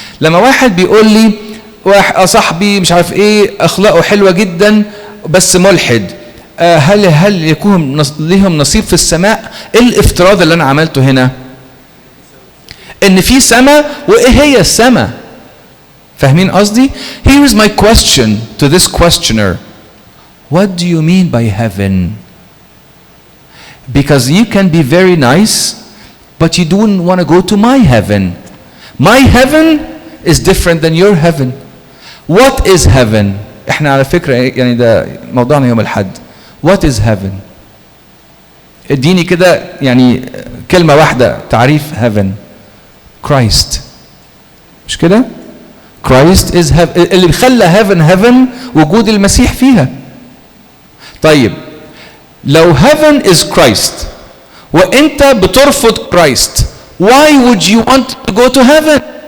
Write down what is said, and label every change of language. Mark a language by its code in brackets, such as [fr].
[ar] لما واحد بيقول لي صاحبي مش عارف ايه اخلاقه حلوه جدا بس ملحد، هل يكون ليهم نصيب في السماء؟ ايه الافتراض اللي انا عملته هنا؟ ان في سماء، وايه هي السماء؟ فاهمين قصدي؟ [en] Here is my question to this questioner. What do you mean by heaven? Because you can be very nice, but you don't want to go to my heaven. My heaven is different than your heaven. What is heaven? [ar] احنا على فكرة يعني ده موضوعنا يوم الحد. [en] What is heaven? [ar] اديني كده يعني كلمة واحدة تعريف heaven. [en] Christ. [ar] مش كده؟ [en] Christ is heaven. [ar] اللي بيخلى heaven وجود المسيح فيها. طيب لو [en] heaven is Christ [ar] وانت بترفض [en] Christ, why would you want to go to heaven?